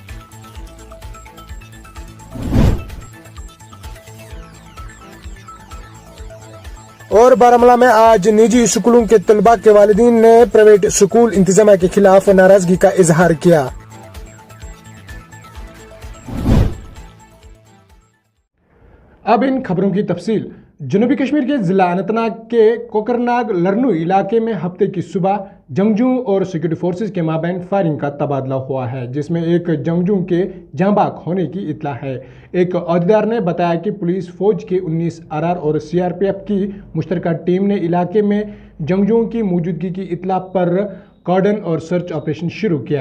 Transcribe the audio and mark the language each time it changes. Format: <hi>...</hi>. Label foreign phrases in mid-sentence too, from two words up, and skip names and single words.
<ur>اور بارہمولہ میں آج نجی اسکولوں کے طلباء کے والدین نے پرائیویٹ اسکول انتظامیہ کے خلاف ناراضگی کا اظہار کیا۔ اب ان خبروں کی تفصیل۔ جنوبی کشمیر کے ضلع اننت ناگ کے کوکرناگ لرنو علاقے میں ہفتے کی صبح جنگجوؤں اور سیکورٹی فورسز کے مابین فائرنگ کا تبادلہ ہوا ہے، جس میں ایک جنگجو کے جاں بحق ہونے کی اطلاع ہے۔ ایک عہدیدار نے بتایا کہ پولیس فوج کے 19 RR اور CRPF کی مشترکہ ٹیم نے علاقے میں جنگجوؤں کی موجودگی کی اطلاع پر کارڈن اور</ur> <en>search operation</en> <ur>شروع کیا۔</ur>